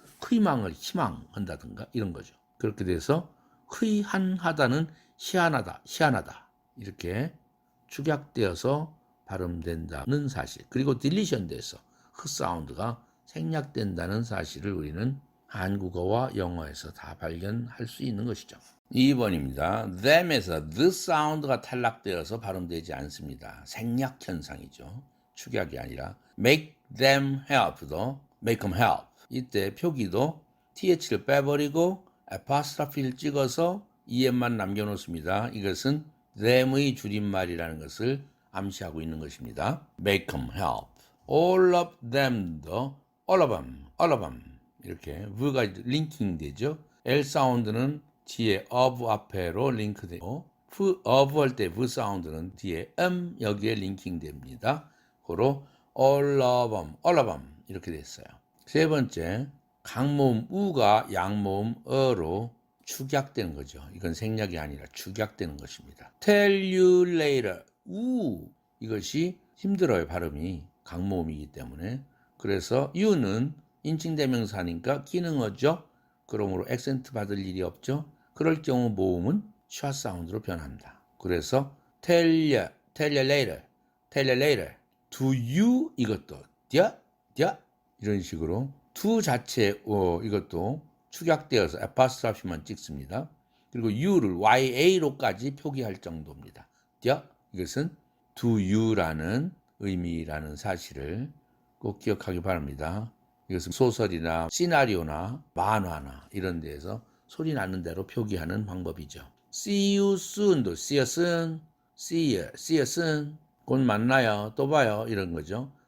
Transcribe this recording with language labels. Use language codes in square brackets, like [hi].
[ko] 희망을 희망한다든가 이런 거죠. 그렇게 돼서 희한하다는 희한하다 이렇게 축약되어서 발음된다는 사실, 그리고 딜리션 돼서 사운드가 생략된다는 사실을 우리는 한국어와 영어에서 다 발견할 수 있는 것이죠. 2번입니다. them에서 the 사운드가 탈락되어서 발음되지 않습니다. 생략 현상이죠. [en] 축약이 아니라 make them help도 make them help. [ko] 이때 표기도 th를 빼버리고 apostrophe를 찍어서 em만 남겨놓습니다. 이것은 them의 줄임말이라는 것을 암시하고 있는 것입니다. [en] make them help. all of them도 all of them 이렇게 v가 링킹 되죠. [ko] L 사운드는 뒤에 of 앞에로 링크되고 of 할 때 v 사운드는 뒤에 여기에 링킹 됩니다. 고로 all of them 이렇게 됐어요. 세 번째, 강모음 우가 양모음 어로 축약되는 거죠. 이건 생략이 아니라 축약되는 것입니다. tell you later 이것이 힘들어요. 발음이 강모음이기 때문에. 그래서 you는 인칭대명사니까 기능어죠. 그러므로 액센트 받을 일이 없죠. 그럴 경우 모음은 샷 사운드로 변한다. 그래서 tell you later to you 이것도 이런 식으로 to 자체 이것도 축약되어서 apostrophe만 찍습니다. 그리고 you를 ya로까지 표기할 정도입니다. 이것은 to you라는 의미라는 사실을 꼭 기억하기 바랍니다. 이것은 소설이나 시나리오나 만화나 이런 데에서 소리 나는 대로 표기하는 방법이죠. [en] See you soon도 see you soon, see you soon, 곧 만나요, 또 봐요 이런 거죠.